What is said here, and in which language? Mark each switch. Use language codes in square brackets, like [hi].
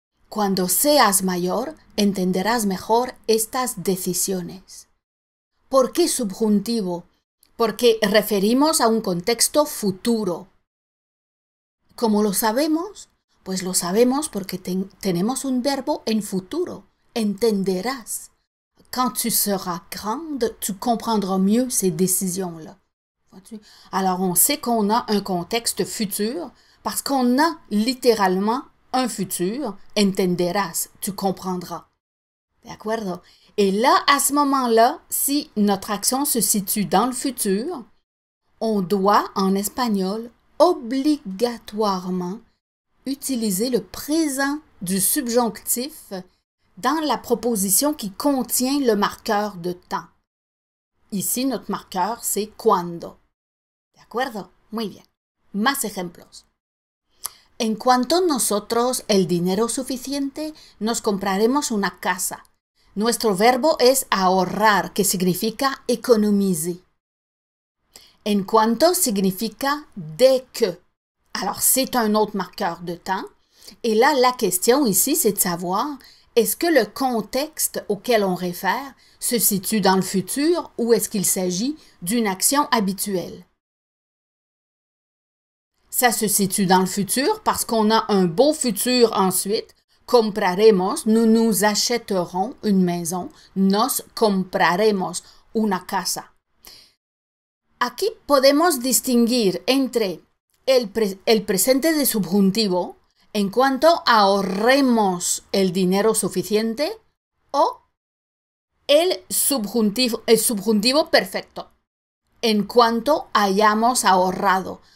[es] Cuando seas mayor, entenderás mejor estas decisiones. ¿Por qué subjuntivo? Porque referimos a un contexto futuro. ¿Cómo lo sabemos? Pues lo sabemos porque tenemos un verbo en futuro. Entenderás. [fr] Quand tu seras grande, tu comprendras mieux ces décisions-là. Alors on sait qu'on a un contexte futur parce qu'on a littéralement un futur. [es] Entenderás, [fr] tu comprendras. [es] ¿De acuerdo? [fr] Et là, à ce moment-là, si notre action se situe dans le futur, on doit, en espagnol, obligatoirement utiliser le présent du subjonctif dans la proposition qui contient le marqueur de temps. Ici, notre marqueur, c'est cuando. [es] ¿De acuerdo? Muy bien. Más ejemplos. En cuanto nosotros el dinero suficiente, nos compraremos una casa. Nuestro verbo es ahorrar, que significa économiser. En cuanto significa [fr] dès que. Alors, c'est un autre marqueur de temps. Et là, la question ici, c'est de savoir, est-ce que le contexte auquel on réfère se situe dans le futur ou est-ce qu'il s'agit d'une action habituelle? Ça se situe dans le futur parce qu'on a un beau futur ensuite. Compraremos, nous nous achèterons une maison. [es] Nos compraremos una casa. Aquí podemos distinguir entre el presente de subjuntivo en cuanto ahorremos el dinero suficiente o el subjuntivo perfecto en cuanto hayamos ahorrado.